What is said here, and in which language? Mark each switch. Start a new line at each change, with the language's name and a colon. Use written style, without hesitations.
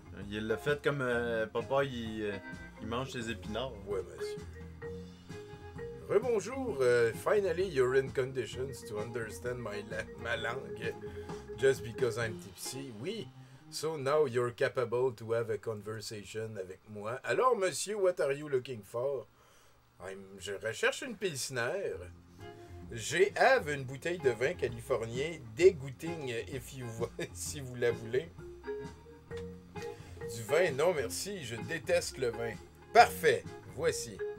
French: Il l'a fait comme papa, il mange ses épinards. Ouais, monsieur. Rebonjour.
English: Finally, you're in conditions to understand
French: ma langue
English: just because I'm tipsy.
French: Oui.
English: So now you're capable to have a conversation
French: avec moi. Alors, monsieur,
English: what are you looking for?
French: Je recherche une pilsner. J'ai
English: have
French: une bouteille de vin californien dégoûting si vous la voulez. Du vin, non merci, je déteste le vin. Parfait, voici.